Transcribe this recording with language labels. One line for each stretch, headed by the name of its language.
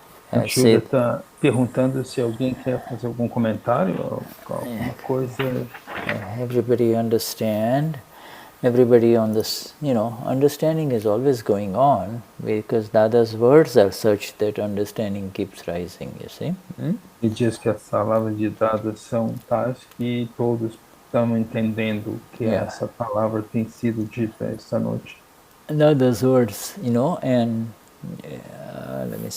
Portuguese: A Shuddha está perguntando se alguém quer fazer algum comentário ou alguma coisa.
English: Everybody understand. Everybody on this, understanding is always going on, because Dada's words are such that understanding keeps rising, you see.
Portuguese: Ele diz que as palavras de Dada são tais que todos estão entendendo que essa palavra tem sido dita esta noite.
English: Dada's words, and let me see.